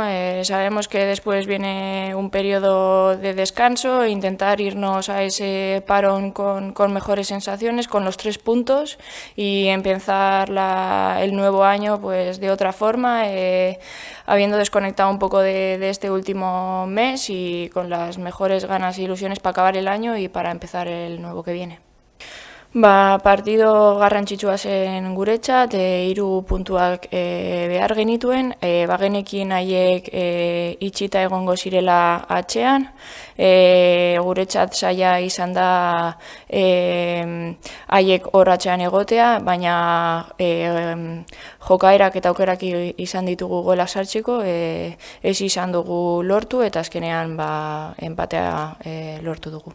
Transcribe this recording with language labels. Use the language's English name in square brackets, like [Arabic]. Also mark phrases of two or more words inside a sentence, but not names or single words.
[Spanish] Sabemos que después viene un periodo de descanso, intentar irnos a ese parón con mejores sensaciones, con los 3 puntos y empezar el nuevo año pues de otra forma, habiendo desconectado un poco de este último mes y con las mejores ganas e ilusiones para acabar el año y para empezar el nuevo que viene. [Basque] Partido garrantzitsua zen guretzat, 3 puntuak behar genituen, bagenekin haiek itxita egongo zirela atzean, guretzat zaila izan da haiek hor atzean egotea, baina jokaerak eta aukerak izan ditugu gola sartzeko, ez izan dugu lortu eta azkenean enpatea lortu dugu.